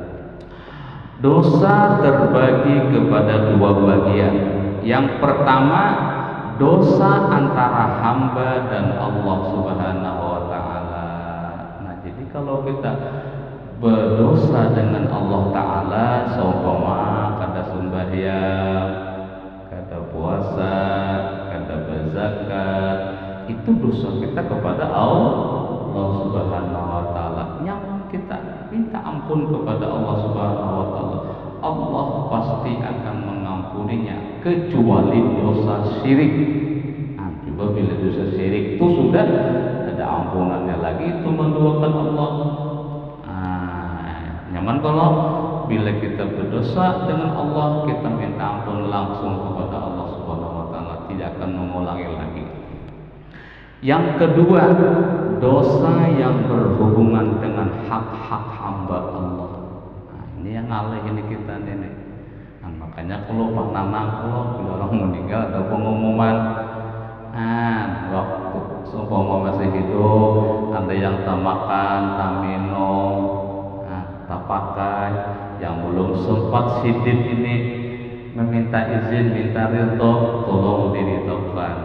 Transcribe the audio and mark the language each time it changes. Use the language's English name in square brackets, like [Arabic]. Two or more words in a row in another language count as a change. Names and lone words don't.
[Indonesian] Dosa terbagi kepada 2 bagian. Yang pertama, dosa antara hamba dan Allah [Arabic] سبحانه وتعالى. [Banjar] Nah, jadi kalau kita berdosa dengan Allah taala, seumpama kada sembahyang, kada puasa, kada berzakat, itu dosa kita kepada Allah [Arabic] سبحانه وتعالى. [Indonesian] Yang kita minta ampun kepada Allah [Arabic] سبحانه وتعالى, [Indonesian] Allah pasti akan mengampuninya kecuali dosa syirik. Nah, coba bila dosa syirik itu sudah ada ampunannya lagi, itu menduakan Allah. [Banjar] Nyaman kalau bila kita berdosa dengan Allah, kita minta ampun langsung kepada Allah [Arabic] سبحانه وتعالى, [Banjar] tidak akan mengulangi lagi. [Indonesian] Yang kedua, dosa yang berhubungan dengan hak-hak hamba Allah. [Banjar] Nah, ini yang ngalih ini kita ini. Nah, makanya kalau pananang kalau bila orang meninggal ada pengumuman. Nah, waktu seumpama masih hidup, ada yang tak makan, tak minum, tak pakai, yang belum sempat sidin ini meminta izin, minta ridho, tolong diridhokan.